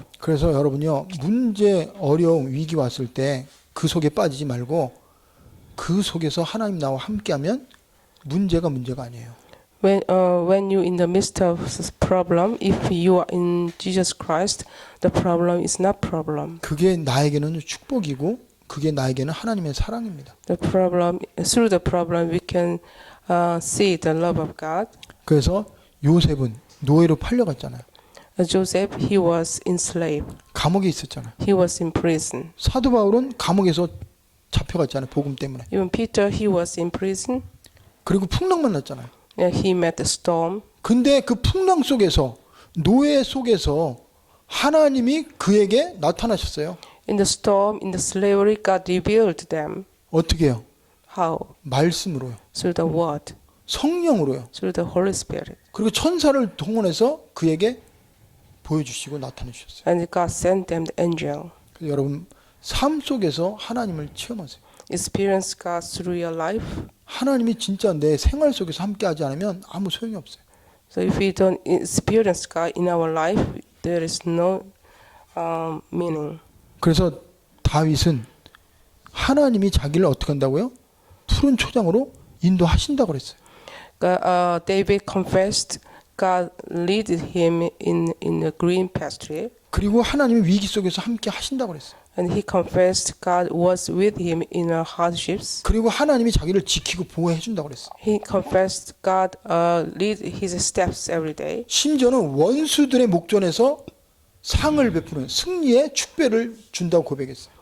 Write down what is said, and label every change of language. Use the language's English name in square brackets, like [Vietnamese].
[Korean] 그래서 여러분요 문제, 어려움, 위기 왔을 때 그 속에 빠지지 말고 그 속에서 하나님 나와 함께하면 문제가 아니에요. [English] When you in the midst of problem, if you are in Jesus Christ, the problem is not problem. [Korean] 그게 나에게는 축복이고 그게 나에게는 하나님의 사랑입니다. [English] Through the problem, we can see the love of God. [Korean] 그래서 요셉은 노예로 팔려갔잖아요. [English] Joseph, he was enslaved. [Korean] 감옥에 있었잖아요. [English] He was in prison. [Korean] 사도 바울은 감옥에서 잡혀갔잖아요. 복음 때문에. [English] Even Peter, he was in prison. [Korean] 그리고 풍랑 만났잖아요. [English] He met the storm. [Korean] 근데 그 풍랑 속에서 노예 속에서 하나님이 그에게 나타나셨어요. [English] In the storm, in the slavery, God revealed them. [Korean] 어떻게 해요? [English] How? [Korean] 말씀으로요. [English] Through the word. [Korean] 성령으로요. [English] through the Holy Spirit. [Korean] 그리고 천사를 동원해서 그에게 보여주시고 나타내 주셨어요. [English] And God sent them the angel. [Korean] 그래서 여러분 삶 속에서 하나님을 체험하세요. [English] Experience God through your life. [Korean] 하나님이 진짜 내 생활 속에서 함께하지 않으면 아무 소용이 없어요. [English] So if we don't experience God in our life, there is no meaning. [Korean] 그래서 다윗은 하나님이 자기를 어떻게 한다고요? 푸른 초장으로 인도하신다고 그랬어요. [English] David confessed God led him in the green pasture, [Korean] 그리고 하나님이 위기 속에서 함께 하신다고 그랬어요. [English] and he confessed God was with him in hardships. [Korean] 그리고 하나님이 자기를 지키고 보호해 준다고 그랬어요. [English] He confessed God lead his steps every day. [Korean] 심지어는 원수들의 목전에서 상을 베푸는 승리의 축배를 준다고 고백했어요.